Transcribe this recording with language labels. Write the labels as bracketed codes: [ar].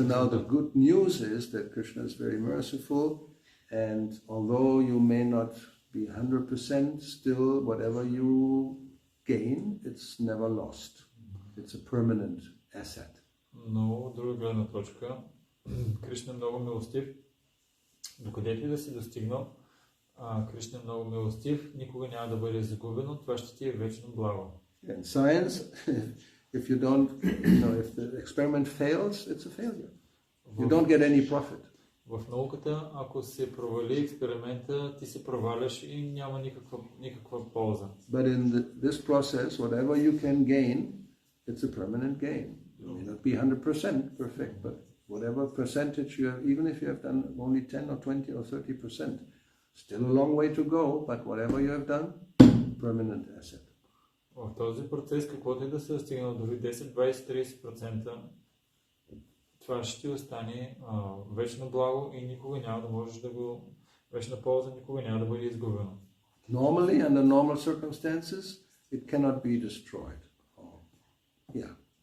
[en] So now the good news is that Krishna is very merciful, and although you may not be 100%, still whatever you gain, it's never lost. It's a permanent asset. [bg] Но от друга гледна точка, Кришна е много милостив. Докъдето и да си достигнал, Кришна е много милостив, никога няма да бъде загубено, това ще ти е вечно благо. [en] In science, if you don't, if the experiment fails, it's a failure. You don't get any profit. [bg] В науката, ако се провали експеримента, ти се проваляш и няма никаква полза. [en] But in this process, whatever you can gain, it's a permanent gain. It may not be 100% perfect, but whatever percentage you have, even if you have done only 10 or 20 or 30%, still a long way to go, but whatever you have done, permanent asset. [bg] В този процес, каквото и да се достигнал, дори 10, 20, 30%, това ще ти остане вечно благо и никога няма да можеш да го... Вечна полза никога няма да бъде изгубено. [en] Normally, under normal circumstances, it cannot be destroyed. Yeah.